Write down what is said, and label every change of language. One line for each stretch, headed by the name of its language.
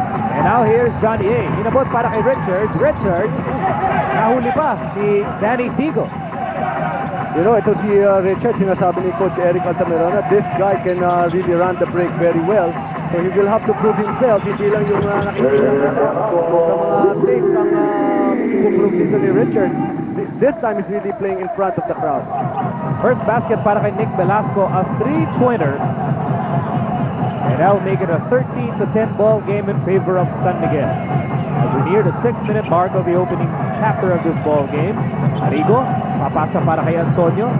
English: And now here's Johnny A.
Filipino: Inabot para kay Richards. Richards, nahuli pa si Danny Seigle.
English: You know,
Filipino: ito si Richards, sinasabi ni
English: Coach Eric Altamirano, this guy can really run the break very well. So he will have to prove himself.
Filipino: Hindi lang yung nakikita sa mga takes ang puprove dito ni Richards.
English: This time he's really playing in front of the crowd. First basket
Filipino: para kay
English: Nick Velasco, a three-pointer. And that will make it a 13-10 ball game in favor of San Miguel. As we near the 6-minute mark of the opening chapter of this ball game, Arrigo,
Filipino: papasa para kay
English: Antonio.